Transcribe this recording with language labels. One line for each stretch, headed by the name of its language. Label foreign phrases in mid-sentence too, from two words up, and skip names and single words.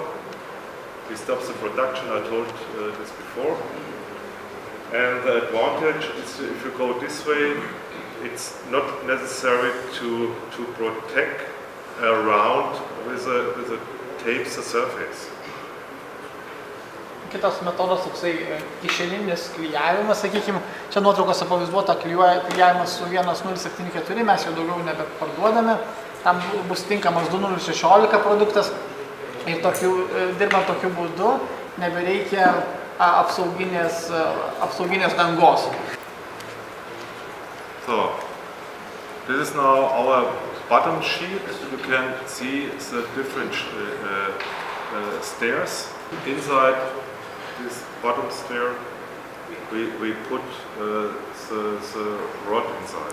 English: We stopped the production, I told this before. And the advantage is if you go this way, it's not necessary to protect around with a tape the surface.
Lithuanian: Kitas metodas toksai kišeninis klijavimas, sakykime, čia nuotraukose pavaizduota klijavimas su 1074, mes jau daugiau nebeparduodame, tam bus tinkamas 2016 produktas ir dirbant tokiu būdu nebereikia apsauginės dangos.
English: So, this is now our bottom sheet. You can see the different stairs. Inside this bottom stair we put the rod inside.